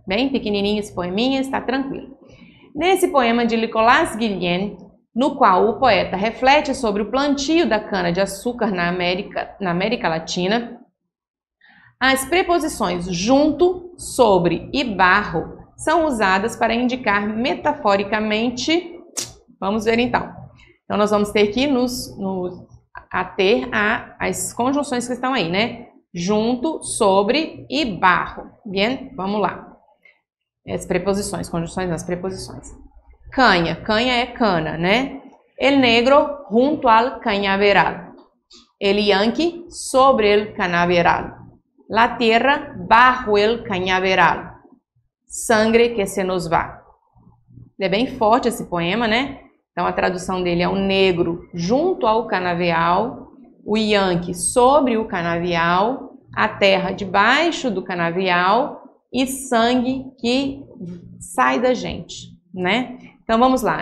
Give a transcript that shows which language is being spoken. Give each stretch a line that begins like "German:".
Portuguese: Bem pequenininho esse poeminha, está tranquilo. Nesse poema de Nicolas Guillen, no qual o poeta reflete sobre o plantio da cana-de-açúcar na América Latina, as preposições junto, sobre e barro são usadas para indicar metaforicamente. Vamos ver então. Então nós vamos ter que nos ater às conjunções que estão aí, né? Junto, sobre e barro. Bem, vamos lá. As preposições, conjunções nas preposições. Canha, canha é cana, né?
Spanish: El negro junto al cañaveral. El yanqui sobre el cañaveral. La tierra bajo el cañaveral. Sangre que se nos va.
Portuguese: Ele é bem forte esse poema, né? Então a tradução dele é o negro junto ao canavial, o Yankee sobre o canavial, a terra debaixo do canavial e sangue que sai da gente, né? Então vamos lá.